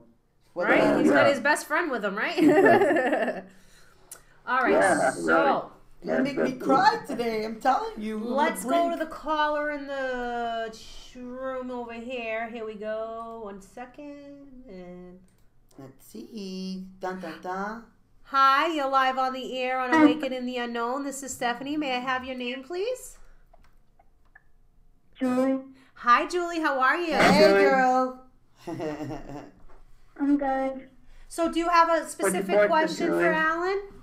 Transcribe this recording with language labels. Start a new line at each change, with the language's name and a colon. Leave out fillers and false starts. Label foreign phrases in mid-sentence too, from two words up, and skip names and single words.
English: Right, he's got his best friend with him, right? All right, yeah, so. You make me cry today, I'm telling you. Let's go to the caller in the room over here. Here we go. 1 second. And let's see. Dun, dun, dun. Hi, you're live on the air on Awaken in the Unknown. This is Stephanie. May I have your name, please? Julie. Hi, Julie. How are you? Hey, girl. I'm good. So do you have a specific question for Alan?